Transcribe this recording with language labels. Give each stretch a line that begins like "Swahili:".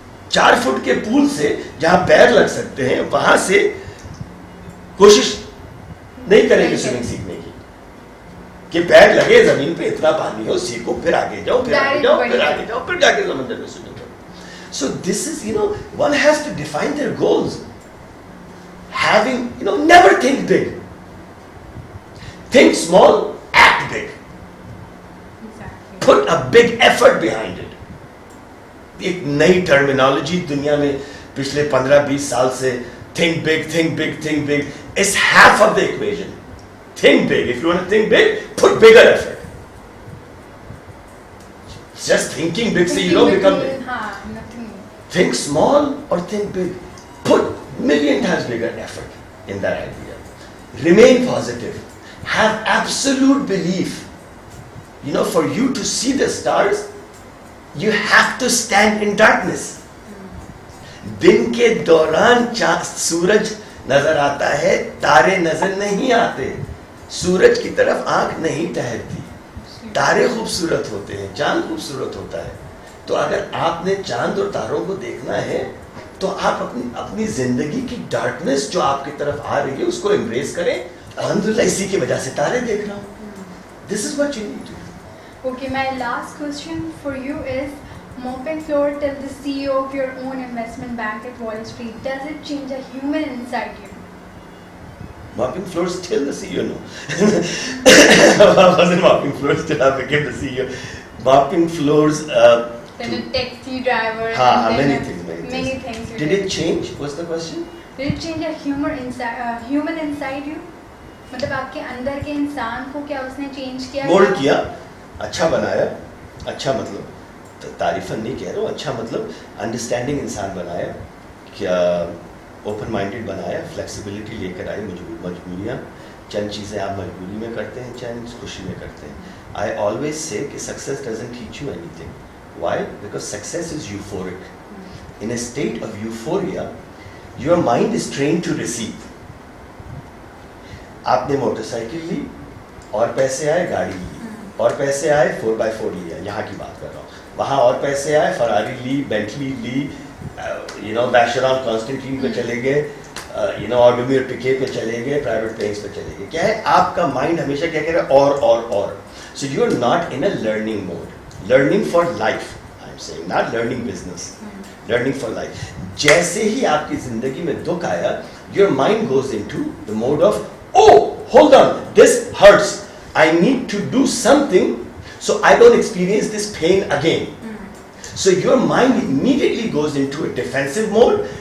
Urdu: 4 fit کے پول سے جہاں پیر لگ سکتے ہیں وہاں سے کوشش نہیں کریں گے سوئمنگ سیکھنے کی, کہ پیر لگے زمین پہ, اتنا پانی ہو, سیکھو, پھر آگے جاؤ, پھر آگے جاؤ, پھر آگے جاؤ, پھر جا کے سمندر میں سوئمنگ کرو.
English: So this is, one has to define their goals. Having, never think big. Think small, act big. Exactly. Put a big effort behind it.
Urdu: ایک نئی ٹرمینالوجی دنیا میں پچھلے 15-20 سال سے,
English: think big, think big, think big, is half of the equation. Think big. If you want to think big, put bigger effort. Just thinking big so you don't become big. Think small or think big. Put million times bigger effort in that idea. Remain positive. Have absolute belief. For you to see the stars, you have to stand in darkness.
Urdu: دن کے دوران سورج نظر آتا ہے, تارے نظر نہیں آتے. سورج کی طرف آنکھ نہیں ٹہرتی, تارے خوبصورت ہوتے ہیں, چاند خوبصورت ہوتا ہے. تو اگر آپ نے چاند اور تاروں کو دیکھنا ہے تو آپ اپنی زندگی کی ڈارکنس جو آپ کی طرف آ رہی ہے اس کو امبریس کریں. الحمدللہ اسی کی وجہ سے تارے دیکھ رہا ہوں.
English: This is what you need to do. Okay, my last question for you is, mopping floor till the CEO of your own investment bank at Wall Street, does it change a human inside you? Mopping floors till the CEO? No. I wasn't mopping floors till I became the CEO. Mopping floors... then a taxi driver... many things. Did it change? What's the question? Did it change a human inside you?
Urdu: مطلب آپ کے اندر کے انسان کو کیا اس نے change کیا؟ Mould کیا, اچھا بنایا. اچھا مطلب تعریفاً نہیں کہہ رہا ہوں, اچھا مطلب انڈرسٹینڈنگ انسان بنایا, کیا اوپن مائنڈیڈ بنایا, فلیکسیبلٹی لے کر آئی. مجبوریاں, چند چیزیں آپ مجبوری میں کرتے ہیں, چند خوشی میں کرتے ہیں.
English: I always say
Urdu: کہ
English: success doesn't teach you anything. Why? Because success is euphoric. In a state of euphoria, your mind is trained to receive.
Urdu: آپ نے موٹر سائیکل لی اور پیسے آئے, گاڑی لی اور پیسے آئے, 4x4 لیا, یہاں کی بات کر رہا ہوں. وہاں اور پیسے آئے, فراری لی, بینٹلی لی, بیشران کانسٹنٹین پہ چلے گئے, آرڈومیر پکے پہ چلے گئے, پرائیویٹ پلینس پہ چلے گئے. کیا ہے, آپ کا مائنڈ ہمیشہ کیا کہہ رہا ہے, اور.
English: So you are not in a learning mode. Learning for life. I'm saying, not learning business, learning for life.
Urdu: جیسے ہی آپ کی زندگی میں دکھ آیا,
English: your mind goes into the mode of, oh, hold on, this hurts, I need to do something so I don't experience this pain again. So your mind immediately goes into a defensive mode.